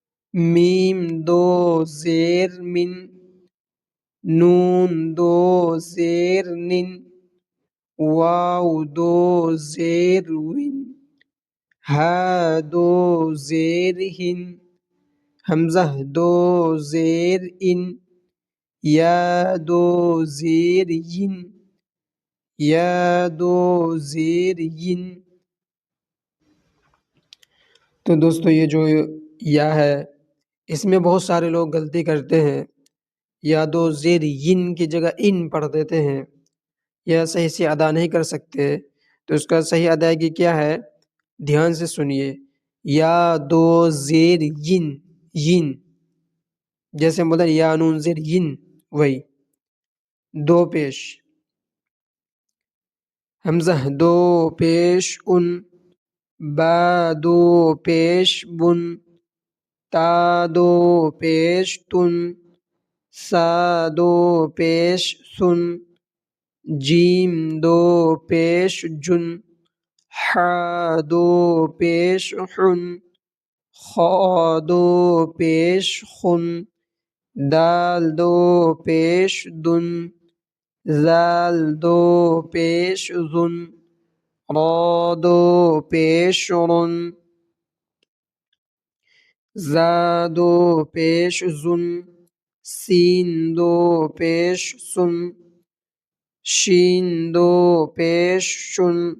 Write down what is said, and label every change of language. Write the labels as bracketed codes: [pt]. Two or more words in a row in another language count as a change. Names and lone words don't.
[ur] میم دو زیر من، نون دو زیر نن، واو دو زیر ون، ہا دو زیر ہن، حمزہ دو زیر ان، یا دو زیر ین، یا دو زیر ین۔ تو دوستو یہ جو یا ہے اس میں بہت سارے لوگ غلطی کرتے ہیں، یا دو زیر ین کی جگہ ان پڑھ دیتے ہیں، یا صحیح سے ادا نہیں کر سکتے۔ تو اس کا صحیح ادائیگی کیا ہے، دھیان سے سنیے، یا دو زیر ین، ین جیسے مدر یا نون زیر ین، وہی دو پیش، حمزہ دو پیش ان، با دو پیش بن، تا دو پیش تن، سا دو پیش سن، جیم دو پیش جن، حا دو پیش حن، خا دو پیش خن، دال دو پیش دن، ذال دو پیش ذن، را دو پیش رن، زا دو پیش زن، سین دو پیش سن، شین دو پیش شن،